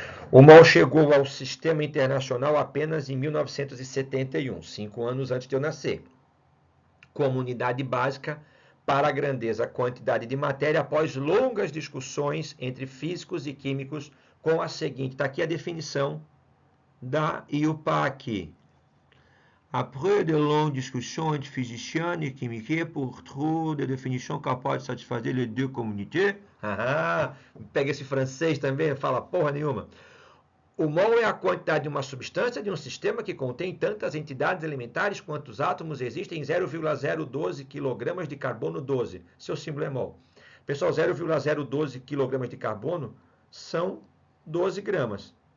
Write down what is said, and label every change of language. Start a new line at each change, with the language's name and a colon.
Portuguese: O mol chegou ao sistema internacional apenas em 1971, 5 anos antes de eu nascer, como unidade básica para a grandeza quantidade de matéria, após longas discussões entre físicos e químicos, com a seguinte, está aqui a definição da IUPAC.
French: Après de longues discussions entre physiciens et chimiques pour trouver des définitions capables de satisfazer les deux communautés.
Portuguese: Pega esse francês também, não fala porra nenhuma. O mol é a quantidade de uma substância de um sistema que contém tantas entidades elementares quantos átomos existem em 0,012 kg de carbono 12. Seu símbolo é mol. Pessoal, 0,012 kg de carbono são 12 gramas.